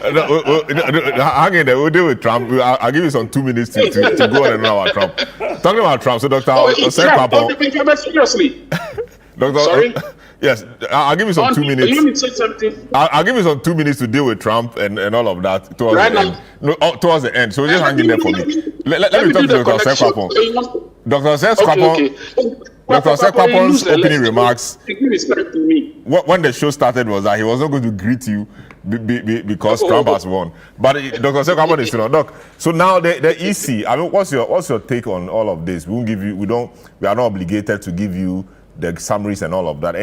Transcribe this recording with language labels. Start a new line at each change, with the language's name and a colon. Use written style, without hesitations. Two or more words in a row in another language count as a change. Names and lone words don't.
English: Hang in there, we'll deal with Trump. I'll give you some 2 minutes to go on and on about Trump. Talking about Trump, so Dr. Seriously. Sorry? Yes, I'll give you some 2 minutes. You want me to say something? I'll give you some 2 minutes to deal with Trump and all of that towards the end. No, towards the end. So just hang in there for me. Let me talk to Dr. Sekwapong. Dr. Sekwapong. Dr. Sekwapon's opening remarks when the show started was that he was not going to greet you because Trump has won. But Dr. Sekwapong is still on. Doc, so now the EC. I mean, what's your take on all of this? We are not obligated to give you the summaries and all of that.